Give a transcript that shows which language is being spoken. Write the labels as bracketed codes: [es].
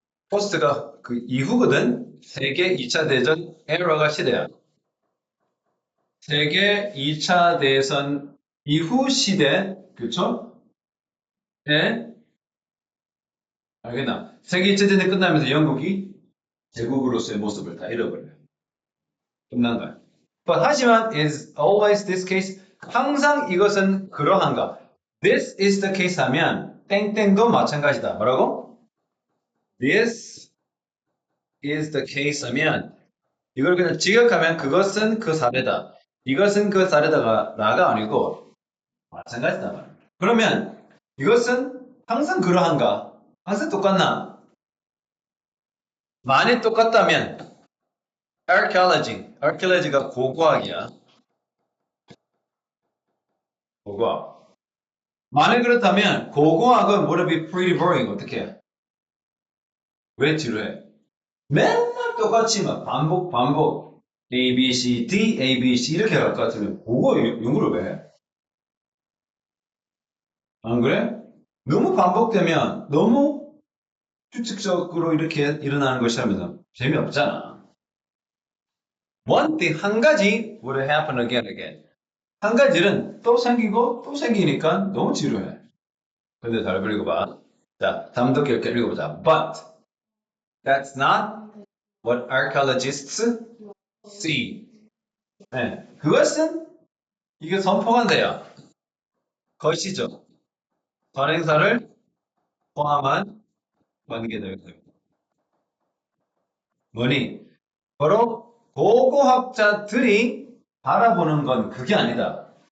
[ko] post가 그 이후거든? 세계 2차 대전 에라가 시대야. 세계 2차 대전 이후 시대, 그쵸? 에, 알겠나? 세계 2차 대전이 끝나면서 영국이 제국으로서의 모습을 다 잃어버려요. 끝난 거야. [en] But 하지만 is always this case [ko] 항상 이것은 그러한가? [en] This is the case [ko] 하면 땡땡도 마찬가지다. 뭐라고? [en] This is the case [ko] 하면 이걸 그냥 직역하면 그것은 그 사례다. 이것은 그 사례다가 나가 아니고 마찬가지다 말이야. 그러면 이것은 항상 그러한가? 항상 똑같나? 많이 똑같다면 archaeology가 고고학이야. 고고학. 만약 그렇다면 고고학은 [en] would be pretty boring. [ko] 어떻게 해? 왜 지루해? 맨날 똑같이 막 반복 A, B, C, D, A, B, C 이렇게 할 것 같으면 고고 연구를 왜 해? 안 그래? 너무 반복되면 너무 규칙적으로 이렇게 일어나는 것이 하면서 재미없잖아. [en] One thing, [ko] 한 가지 [en] would happen again. [ko] 한 가지는 또 생기고 또 생기니까 너무 지루해. 근데 잘 읽어봐. 자, 다음도 이렇게 읽어보자. [en] But that's not what archaeologists see. [ko] 네, 그것은 이게 선포한대요. 것이죠. 선행사를 포함한 관계들. 뭐니? 바로 고고학자들이 바라보는 건 그게 아니다.